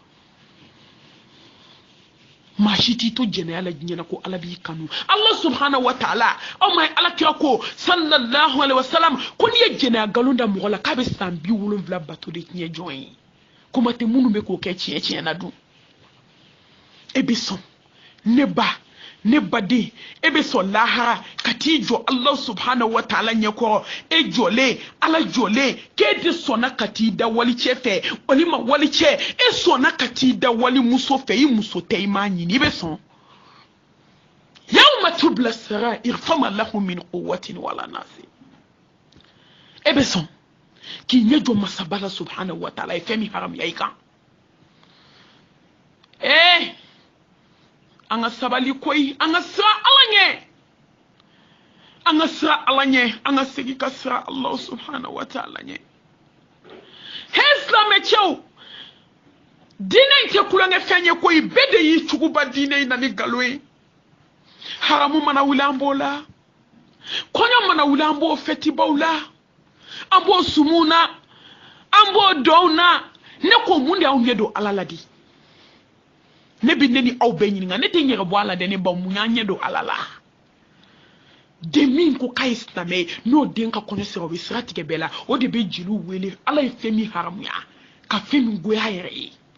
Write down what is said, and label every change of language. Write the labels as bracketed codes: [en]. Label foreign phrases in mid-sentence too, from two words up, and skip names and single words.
[bm] maa si t'i to jɛnɛya la diɲɛ ko ala b'i kanu ala [ar] سبحانه وتعالى [bm] aw ma ala kira ko [ar] صلى الله عليه وسلم [bm] ko n'i ye jɛnɛya nkalon da mɔgɔ la k'a bɛ san 70 bato de tiɲɛ jɔn ye kuma tɛ minnu bɛ k'o kɛ tiɲɛ tiɲɛ na dun e bɛ sɔn ne ba ne baden e bɛ sɔn lahara ka t'i jɔ ala [ar] سبحانه وتعالى [bm] ɲɛkɔrɔ e jɔlen ala jɔlen k'e de sɔnna ka t'i da wali cɛ fɛ walima wali cɛ e sɔnna ka t'i da wali muso fɛ i muso tɛ i m'a ɲini i bɛ sɔn [ar] يوم تبلى السرائر فما له من قوة ولا ناصر [bm] e bɛ sɔn k'i ɲɛ jɔ masaba la [ar] سبحانه وتعالى [bm] ye fɛn min haramuya i kan an ka sabali koyi an ka sira ala ɲɛ an ka sira ala ɲɛ an ka segin ka sira Allah [ar] سبحانه وتعالى [bm] ɲɛ he silamɛcɛw diinɛ in tɛ kulonkɛ fɛn ye koyi bɛɛ de y'i cogoba diinɛ in na ni nkalon ye haramu mana wuli an b'o la kɔɲɔ mana wuli an b'o fɛtibaw la an b'o sumu na an b'o dɔnw na ne ko mun de y'aw ɲɛ don ala la di ne bi ne ni aw bɛɛ ɲininka ne tɛ ɲɛgɛ bɔ ala dɛ ne ba mun y'an ɲɛ don ala la den min ko k'a ye silamɛ ye n'o den ka kɔɲɔ sera o bɛ sira tigɛ bɛɛ la o de bɛ jeliw wele ala ye fɛn min haramuya ka fɛn min goya a yɛrɛ ye